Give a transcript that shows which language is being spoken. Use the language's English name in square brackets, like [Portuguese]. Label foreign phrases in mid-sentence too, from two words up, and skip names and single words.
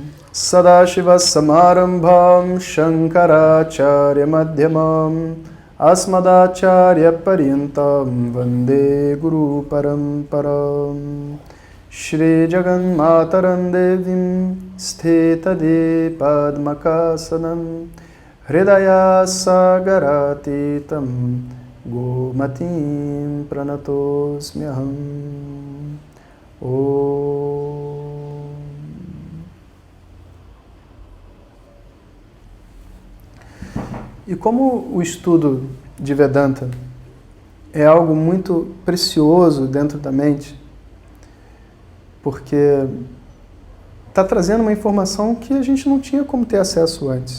[Sanskrit] सदाशिव समारम्भां शङ्कराचार्य मध्यमाम् अस्मदाचार्य पर्यन्तां वन्दे गुरु परम्पराम् श्री जगन् मातरं देवीं स्थिता दे पद्मकासनं हृदय सागरातीतं गोमतीं प्रणतोऽस्म्यहम्. [Portuguese] E como o estudo de Vedanta é algo muito precioso dentro da mente, porque está trazendo uma informação que a gente não tinha como ter acesso antes.